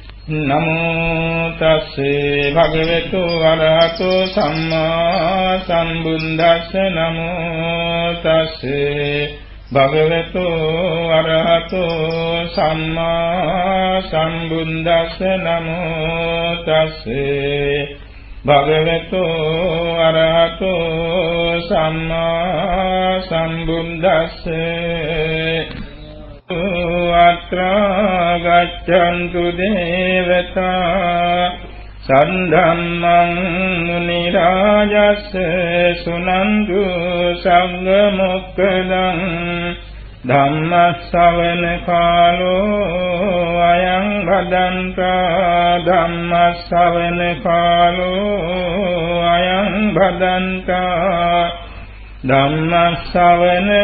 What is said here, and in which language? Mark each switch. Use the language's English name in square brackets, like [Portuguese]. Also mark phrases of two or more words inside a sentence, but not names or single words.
[Pali] නමෝ තස්සේ භගවතු වරහතෝ සම්මා සම්බුද්දස්ස නමෝ තස්සේ භගවතු වරහතෝ සම්මා සම්බුද්දස්ස නමෝ තස්සේ භගවතු වරහතෝ සම්මා සම්බුද්දස්ස අත්‍රා ගච්ඡන්තු දේවතා සද්ධම්මං මුනි රාජස්ස සුනන්තු සංඝ මොක්ඛදං ධම්ම ශ්‍රවණ කාලෝ අයං භදන්තා ධම්ම ශ්‍රවණ කාලෝ අයං භදන්තා ධම්ම ශ්‍රවණ